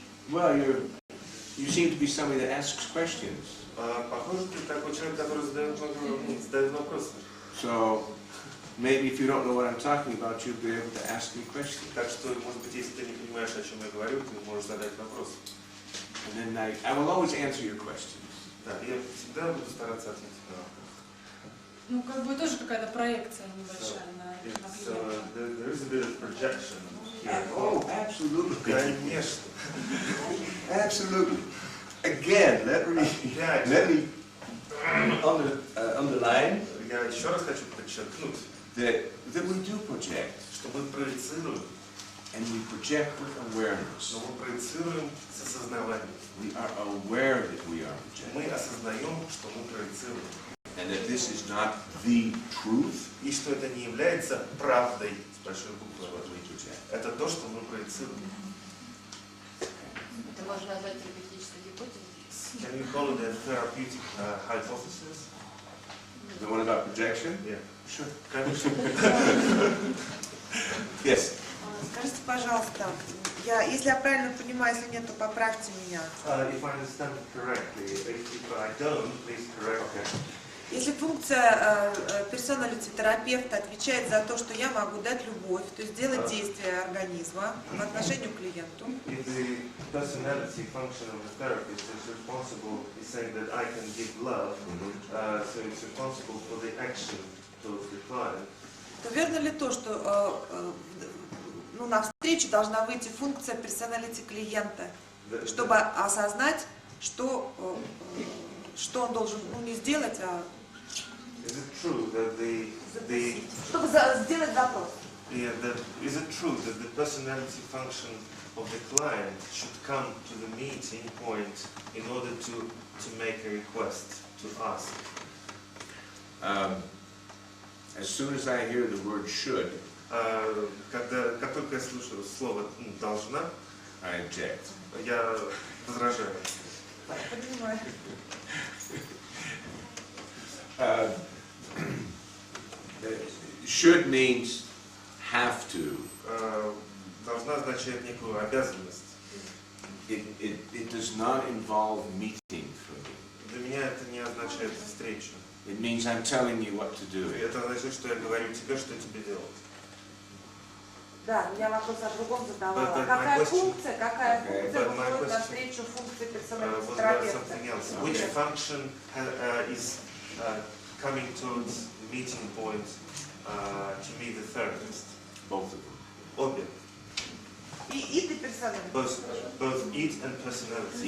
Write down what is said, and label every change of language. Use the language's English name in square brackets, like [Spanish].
[English] well, you seem to be somebody that asks questions. [Russian] похоже, ты такой человек, который задает вопросы. [English] So maybe if you don't know what I'm talking about, you'll be able to ask me questions. [Russian] Так что, может быть, если ты не понимаешь, о чем я говорю, ты можешь задать вопрос. [English] And then I will always answer your questions. [Russian] Да, я всегда буду стараться ответить на вопрос. Ну, как бы тоже какая-то проекция небольшая на [English] So there is a bit of projection here. Oh, absolutely. [Russian] Конечно. [English] Absolutely. Again, let me underline [Russian] Я еще раз хочу подчеркнуть, [English] that we do project, [Russian] что мы проецируем, [English] and we project with awareness. [Russian] но мы проецируем с осознаванием. [English] We are aware that we are projecting. [Russian] Мы осознаем, что мы проецируем. [English] And that this is not the truth. [Russian] И что это не является правдой с большой [English] That's [Russian] буквы. [English] what we project. [Russian] Это то, что мы проецируем. Это можно назвать терапевтической гипотезой. [English] Can you call it a therapeutic hypothesis? The one about projection? Yeah. Sure. [Russian] Конечно. [English] Yes. [Russian] Скажите, пожалуйста, если я правильно понимаю, если нет, то поправьте меня. [English] If I understand it correctly, if I don't, please correct me. [Russian] Если функция персоналити-терапевта отвечает за то, что я могу дать любовь, то есть делать действия организма по отношению к клиенту, [English] If the personality function of the therapist is saying that I can give love, so it's responsible for the action towards the client, [Russian] то верно ли то, что навстречу должна выйти функция персоналити клиента, чтобы осознать, что он должен не сделать, а [English] is it true that [Russian] чтобы сделать запрос? [English] is it true that the personality function of the client should come to the meeting point in order to make a request to ask? As soon as I hear the word should, [Russian] Как только я слышу слово «должна», [English] I object. [Russian] я возражаю. Понимаю. [English] Should means have to. [Russian] Должна означает некую обязанность. [English] It does not involve meeting for me. [Russian] Для меня это не означает встречу. [English] It means I'm telling you what to do. [Russian] Это означает, что я говорю тебе, что тебе делать. Да, я вопрос о другом задавала. [English] But [Russian] Какая [English] my question- [Russian] функция [English] but my [Russian] выходит [English] question- [Russian] навстречу функции [English] Was [Russian] персоналити [English] about [Russian] терапевта? [English] something else. Which function is coming towards the meeting point to meet the therapist? Both of them. [Russian] Обе. И ты персоналити. [English] Both it and personality.